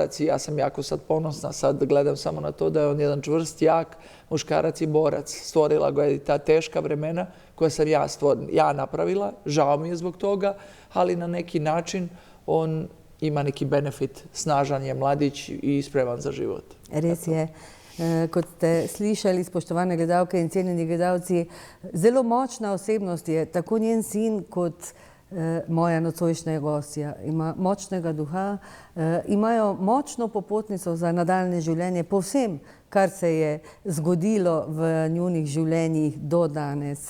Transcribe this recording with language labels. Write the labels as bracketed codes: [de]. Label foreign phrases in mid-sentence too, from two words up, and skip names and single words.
[sr] I ja sam jako sad ponosna, sad gledam samo na to da je on jedan čvrst, jak muškarac i borac. Stvorila ga je ta teška vremena koja sam ja napravila. Žao mi je zbog toga, ali na neki način on ima neki benefit. Snažan je mladić i spreman za život. [sl] Res je. Kot ste slišali, spoštovane gledalke in cenjeni gledalci, zelo močna osebnost je tako njen sin kot moja nocojšnja gostja. Ima močnega duha, imajo močno popotnico za nadaljne življenje po vsem, kar se je zgodilo v njunih življenjih do danes.